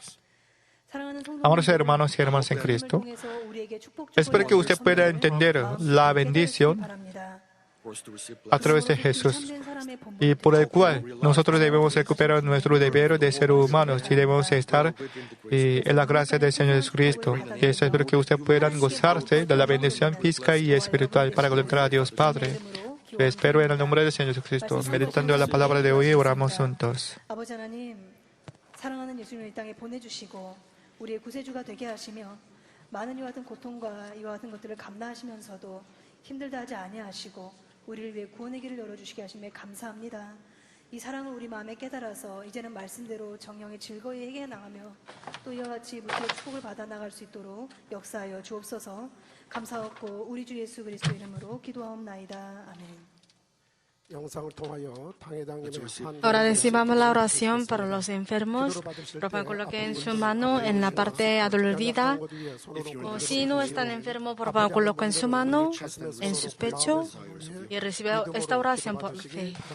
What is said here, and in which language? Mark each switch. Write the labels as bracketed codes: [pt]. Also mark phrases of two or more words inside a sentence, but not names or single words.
[es] Amados hermanos y hermanas en Cristo, espero que usted pueda entender la bendición a través de Jesús y por el cual nosotros debemos recuperar nuestro deber de ser humanos y debemos estar en la gracia del Señor Jesucristo. Y eso espero que usted pueda gozarse de la bendición física y espiritual para glorificar a Dios Padre. Lo espero en el nombre del Señor Jesucristo. Meditando en la palabra de hoy, oramos juntos. [ko] 우리의 구세주가 되게 하시며 많은 이와 같은 고통과 이와 같은 것들을 감당하시면서도 힘들다 하지 아니하시고 우리를 위해 구원의 길을 열어주시게 하심에 감사합니다. 이 사랑을 우리 마음에 깨달아서 이제는 말씀대로 정령에 즐거이 행해 나가며 또 이와 같이 무수의 축복을 받아 나갈 수 있도록 역사하여 주옵소서. 감사하고 우리 주 예수 그리스도 이름으로 기도하옵나이다. 아멘. [es] Ahora decimos la oración para los enfermos. Coloque en su mano en la parte adolorida. O si no están enfermos, por favor, coloque en su mano, en su pecho y reciba esta oración por fe.